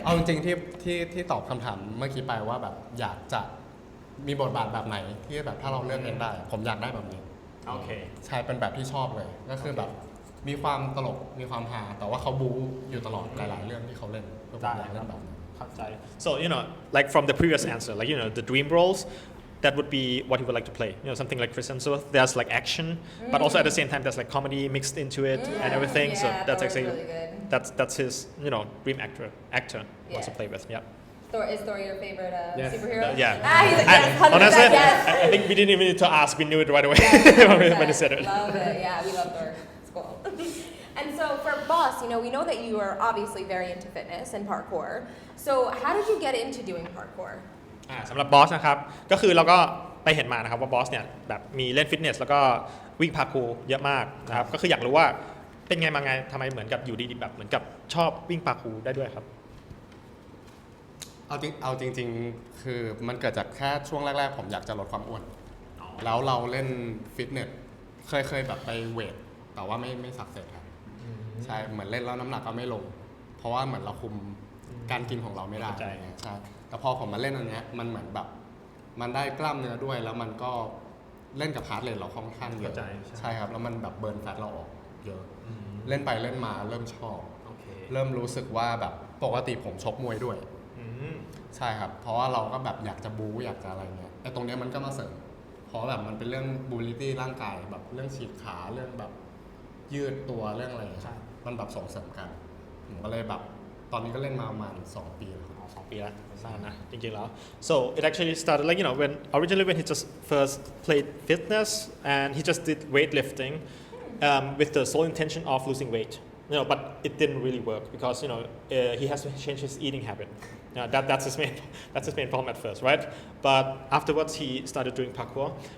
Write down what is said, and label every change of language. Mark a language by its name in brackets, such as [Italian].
[Thai] เอาจริงๆที่ตอบคำถามเมื่อกี้ไปว่าแบบอยากจะมีบทบาทแบบไหนที่แบบถ้าเราเลือกเองได้ ผมอยากได้แบบนี้ โอเค ใช่เป็นแบบที่ชอบเลย ก็คือแบบมีความตลกมีความฮาแต่ว่าเขาบู๊อยู่ตลอดหลายๆเรื่องที่เขาเล่นก็ผมอยากเล่นแบบนั้น [English] So like from the previous answer, like the dream roles, that would be what he would like to play. Something like Chris Hemsworth. There's like action, but also at the same time there's like comedy mixed into it and everything. So that's Thor's actually really good. that's his dream actor he wants to play with. Yeah. Is Thor your favorite Yes. superhero? Yeah. He's like, yes, 100%, Honestly, yes. I think we didn't even need to ask. We knew it right away when he said it. Love it. Yeah, we love Thor. It's cool. And so for Boss, we know that you are obviously very into fitness and parkour. So how did you get into doing parkour? [Thai] สำหรับบอสนะครับก็คือเราก็ไปเห็นมานะครับว่าบอสเนี่ยแบบมีเล่นฟิตเนสแล้วก็วิ่งพาร์คูร์เยอะมากนะครับก็คืออยากรู้ว่าเป็นไงมาไงทำไมเหมือนกับอยู่ดีๆแบบเหมือนกับชอบวิ่งพาร์คูร์ได้ด้วยครับ เอาจริงๆคือมันเกิดจากแค่ช่วงแรกๆผมอยากจะลดความอ้วนแล้วเราเล่นฟิตเนสเคยแบบไปเวทแต่ว่าไม่สักเสร็จครับใช่เหมือนเล่นแล้วน้ำหนักก็ไม่ลง เพราะว่าเหมือนเราคุมการกินของเราไม่ได้ใช่แต่พอผมมาเล่นอันเนี้ยมันเหมือนแบบมันได้กล้ามเนื้อด้วยแล้วมันก็เล่นกับฮาร์ดเรทเราค่อนข้างเยอะใช่ครับแล้วมันแบบเบิร์นแฟตเราออกเยอะเล่นไปเล่นมาเริ่มชอบเริ่มรู้สึกว่าแบบปกติผมชกมวยด้วย ใช่ครับเพราะว่าเราก็แบบอยากจะบู๊อยากจะอะไรเงี้ยแต่ตรงเนี้ยมันก็มาเสริมเพราะแบบมันเป็นเรื่องบูลลิตี้ร่างกายแบบเรื่องฉีกขาเรื่องแบบยืดตัวเรื่องอะไรมันแบบส่งเสริมกันผมก็เลยแบบตอนนี้ก็เล่นมาประมาณ2 ปีแล้วครับ 2 ปีแล้วนานนะจริงๆแล้ว [English] so it actually started like when originally when he just first played fitness and he just did weightlifting with the sole intention of losing weight but it didn't really work because he has to change his eating habit that's his main problem at first right but afterwards he started doing parkour